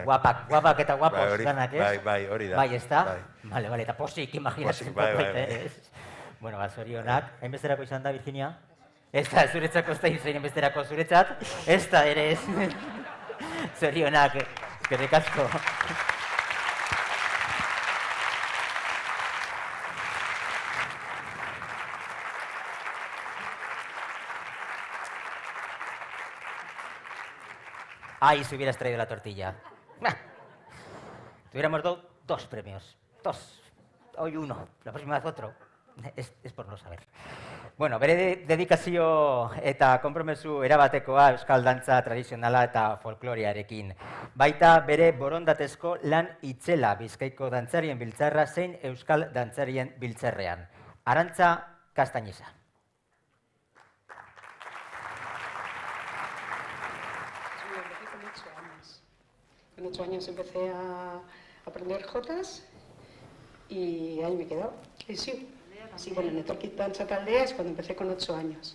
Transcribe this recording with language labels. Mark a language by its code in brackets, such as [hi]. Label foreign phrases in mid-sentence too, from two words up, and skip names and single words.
[eu] Guapak eta guapos danak, ez? Bai, hori da. Bai, ez da? Bale, eta posik, imaginatzen. Bueno, zorionak. Hainbesterako izan da, Virginia? Ez da, zuretzako ez da izan hainbesterako zuretzat. Ez da, ere ez. Zorionak, eskerrik asko. [es] Ay, si hubieras traído la tortilla. Te hubiéramos dado 2 premios. 2. Hoy 1. La próxima vez otro. Es por no saber. [eu] Bueno, bere dedikazio eta konpromesu erabatekoa euskal dantza tradizionala eta folkloriarekin. Baita bere borondatezko lan itzela Bizkaiko dantzarien biltzarra zein euskal dantzarien biltzarrean. Arantza Castañeza. [es] Con 8 años empecé a aprender jotas y ahí me he quedado. Y sí, bueno, en Etorkit Dantza Taldea es cuando empecé con 8 años.